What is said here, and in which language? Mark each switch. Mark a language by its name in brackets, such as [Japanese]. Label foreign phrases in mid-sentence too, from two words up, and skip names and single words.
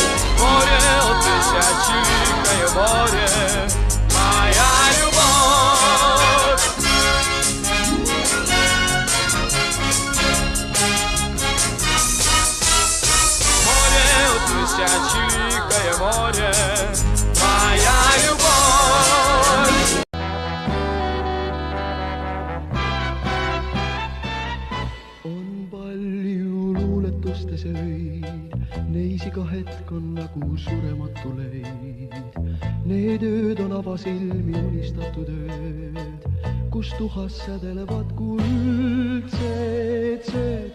[Russian] Море, тысячеликое море, моя любовь. Море, тысячеликое море, моя любовь. [Estonian] On palju luuletustes öid, neis iga hetk on nagu surematu leid. Need ööd on avasilmi unistatud ööd, kus tuhas sädelevad kuldsed sööd.